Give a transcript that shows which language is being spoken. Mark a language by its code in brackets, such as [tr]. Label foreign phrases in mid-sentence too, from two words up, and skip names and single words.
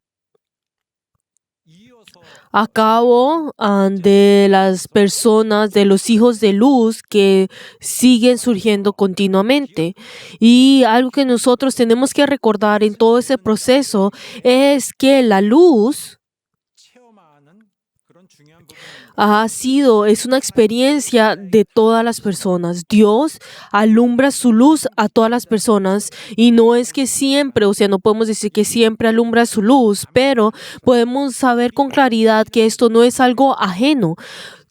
[ko] 이어서 [es] a cabo de las personas, de los hijos de luz que siguen surgiendo continuamente. Y algo que nosotros tenemos que recordar en todo ese proceso es que la luz [ko] 체험하는 그런 중요한 부분입니다. [es] es una experiencia de todas las personas. Dios alumbra su luz a todas las personas y no es que siempre, o sea, no podemos decir que siempre alumbra su luz, pero podemos saber con claridad que esto no es algo ajeno.